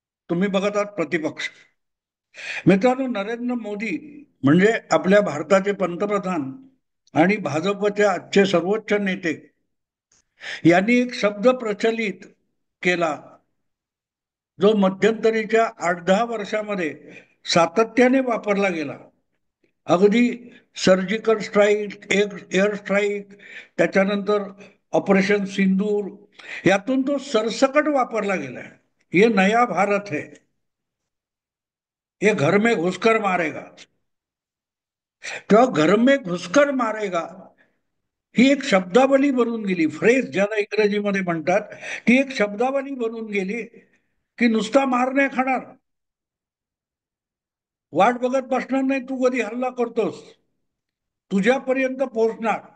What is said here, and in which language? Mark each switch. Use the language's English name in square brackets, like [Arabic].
[Marathi] तुम्ही बघत आहात प्रतिपक्ष. मित्रांनो, नरेंद्र मोदी म्हणजे आपल्या भारताचे पंतप्रधान आणि भाजपचे आजचे सर्वोच्च नेते यांनी एक शब्द प्रचलित केला, जो मध्यंतरीच्या 8-10 वर्षामध्ये सातत्याने वापरला गेला. अगदी सर्जिकल स्ट्राईक, एअर स्ट्राईक, त्याच्यानंतर ऑपरेशन सिंदूर, यातून तो सरसकट वापरला गेलाय. [Hindi] ये नया भारत है, ये घर में घुसकर मारेगा. [Marathi] तेव्हा [Hindi] घर में घुसकर मारेगा [Marathi] ही एक शब्दावली बनून गेली, फ्रेज ज्याला इंग्रजीमध्ये म्हणतात. ती एक शब्दावली बनून गेली की नुसता मार नाही खाणार, वाट बघत बसणार नाही तू कधी हल्ला करतोस, तुझ्यापर्यंत पोहोचणार.